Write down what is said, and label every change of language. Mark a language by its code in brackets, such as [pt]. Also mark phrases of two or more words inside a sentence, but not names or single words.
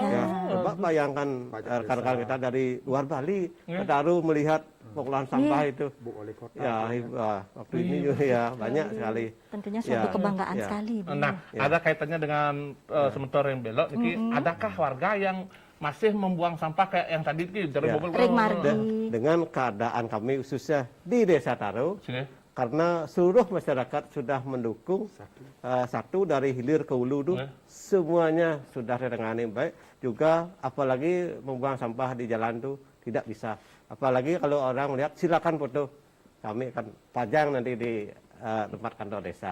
[id] Ya, coba bayangkan rekan-rekan kita dari luar Bali baru melihat pengolahan sampah itu. Ya, waktu ini juga ya banyak sekali. Tentunya suatu kebanggaan sekali. Bu. Nah, ada kaitannya dengan sementara yang belok. Niki, adakah warga yang masih membuang sampah kayak yang tadi dari bobol [ban] Ring margi. [id] Dengan keadaan kami khususnya di Desa Taro, karena seluruh masyarakat sudah mendukung satu dari hilir ke hulu itu semuanya sudah ditangani baik. Juga apalagi membuang sampah di jalan itu tidak bisa. Apalagi kalau orang lihat silakan foto, kami akan pajang nanti di tempat kantor desa.